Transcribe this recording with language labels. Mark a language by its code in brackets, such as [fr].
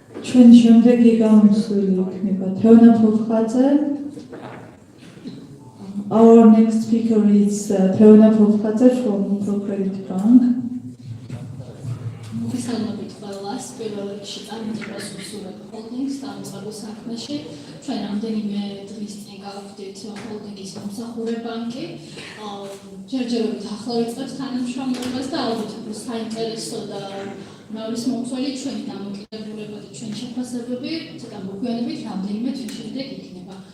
[ka] ჩვენ შემდეგი გამოსვლილი იქნება თეონა ფოფხაძე. [en] Our next speaker is Teona Fofkadze from ProCredit Bank. [ka] მოგესალმებით ყველას. პირველ რიგში წარმატებას ვუსურვებ ჰოლდინგს დამწყებულ საქმეში. ჩვენ რამდენიმე დღის წინ გავხდით ჰოლდინგის მომსახურე ბანკი. ჯერჯერობით ახლა ვიწყებთ თანამშრომლობას და ალბათ საინტერესო და მეორის მომხმელი ჩვენი დამოკიდებულება და ჩვენი შეფასებები ცოტა მოგვიანებით რამდენიმე თვის შემდეგ იქნება.